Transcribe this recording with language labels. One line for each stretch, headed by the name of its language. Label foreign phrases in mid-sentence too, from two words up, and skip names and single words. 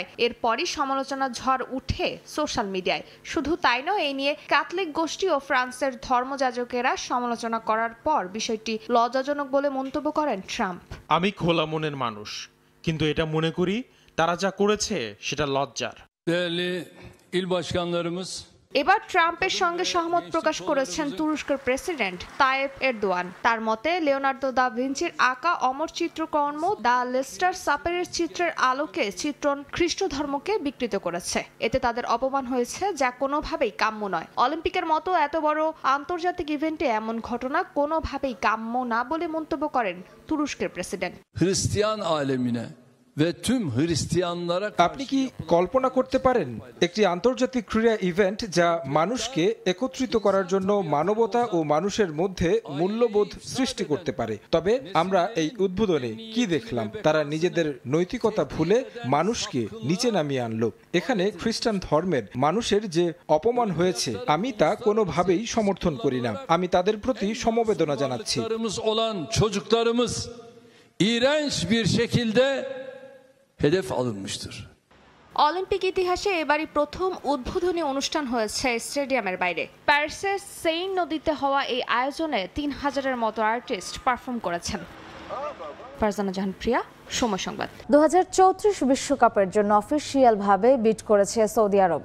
Bangla: এরপরই সমালোচনার ঝড় উঠে
English: social media.
Bangla: শুধু তাই নয়, এই নিয়ে ক্যাথলিক গোষ্ঠী ও ফ্রান্সের ধর্মযাজকেরা সমালোচনা করার পর বিষয়টি লজ্জাজনক বলে মন্তব্য করেন ট্রাম্প। আমি খোলা মনের মানুষ, কিন্তু এটা মনে করি তারা যা করেছে সেটা লজ্জার।
Turkish: Değerli il başkanlarımız,
Bangla: এবার ট্রাম্পের সঙ্গে সহমত প্রকাশ করেছেন তুরস্কের প্রেসিডেন্ট তায়েব এরদোয়ান। তার মতে লিওনার্দো দা ভিঞ্চির আঁকা অমর চিত্রকর্ম দ্য লেস্টার সাপেরের চিত্রের আলোকে চিত্রণ খ্রিস্ট ধর্মকে বিকৃত করেছে। এতে তাদের অপমান হয়েছে, যা কোনোভাবেই কাম্য নয়। অলিম্পিকের মতো এত বড় আন্তর্জাতিক ইভেন্টে এমন ঘটনা কোনোভাবেই কাম্য না বলে মন্তব্য করেন তুরস্কের প্রেসিডেন্ট।
Turkish: Hristiyan alemine ve tüm Hristiyanlara
Bangla: আপনি কি কল্পনা করতে পারেন একটি আন্তর্জাতিক ক্রীড়া ইভেন্ট যা মানুষকে একত্রিত করার জন্য মানবতা ও মানুষের মধ্যে মূল্যবোধ সৃষ্টি করতে পারে? তবে আমরা এই উদ্বোধনে কি দেখলাম? তারা নিজেদের নৈতিকতা ভুলে মানুষকে নিচে নামিয়ে আনলো। এখানে খ্রিস্টান ধর্মের মানুষের যে অপমান hয়েছে, আমি তা কোনোভাবেই সমর্থন করি না। আমি তাদের প্রতি সমবেদনা জানাচ্ছি।
Turkish: olan çocuklarımız iğrenç bir şekilde hedef alınmıştır.
Bangla: অলিম্পিক ইতিহাসে এবারই প্রথম উদ্বোধনী অনুষ্ঠান হয়েছে স্টেডিয়ামের বাইরে। প্যারিসের সেইন নদীতে হওয়া এই আয়োজনে 3000-এর মতো আর্টিস্ট পারফর্ম করেছেন। ফারজানা জাহান প্রিয়া, সময় সংবাদ। 2034 বিশ্বকাপের জন্য অফিসিয়ালভাবে বিড করেছে সৌদি আরব।